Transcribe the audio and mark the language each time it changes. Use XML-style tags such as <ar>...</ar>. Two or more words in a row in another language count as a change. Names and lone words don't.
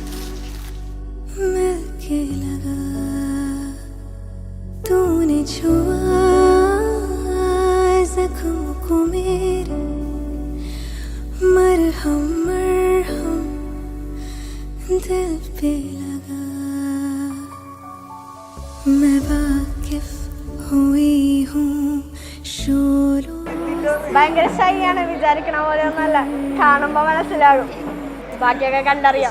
<hi>मिलके लगा तूने छुआ जख्म को मेरे मरहम मरहम दिल पे लगा मैं वाकिफ हुई हूँ शोरों.</hi> <ml>ഭയങ്കര ശൈയാണ്, വിചാരിക്കണ പോലെ ഒന്നല്ല, കാണുമ്പോ മനസ്സിലാകും, ബാക്കിയൊക്കെ കണ്ടറിയാം.</ml>